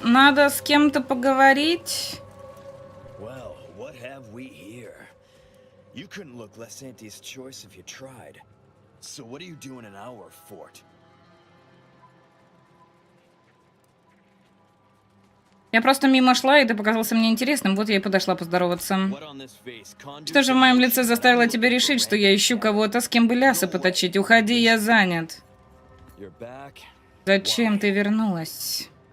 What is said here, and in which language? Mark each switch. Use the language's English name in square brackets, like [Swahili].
[Russian] Надо с кем-то поговорить. [English] Well, what have we here? You couldn't look less Auntie's choice if you tried. So what are you doing in our fort? [Russian] Я просто мимо шла, и ты показался мне интересным, вот я и подошла поздороваться. Что же в моем лице заставило тебя решить, что я ищу кого-то, с кем бы лясы поточить? Уходи, я занят. Зачем ты вернулась?